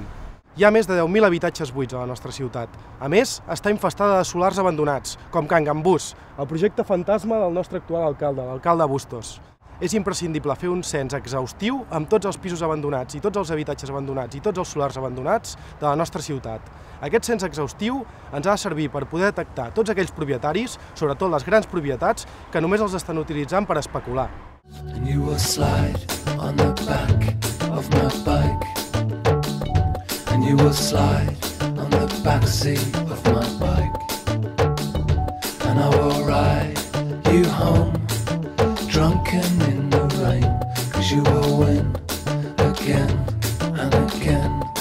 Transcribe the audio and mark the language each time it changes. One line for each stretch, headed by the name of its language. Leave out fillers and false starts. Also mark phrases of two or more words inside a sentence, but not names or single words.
Catalan: Hi ha més de 10.000 habitatges buits a la nostra ciutat. A més, està infestada de solars abandonats, com Can Gambús, el projecte fantasma del nostre actual alcalde, l'alcalde Bustos. És imprescindible fer un cens exhaustiu amb tots els pisos abandonats i tots els habitatges abandonats i tots els solars abandonats de la nostra ciutat. Aquest cens exhaustiu ens ha de servir per poder detectar tots aquells propietaris, sobretot les grans propietats, que només els estan utilitzant per especular.
English: And you will slide on the back of my bike. And you will slide on the back seat of my bike. And I will ride you home, drunken in the rain, 'cause you will win again and again.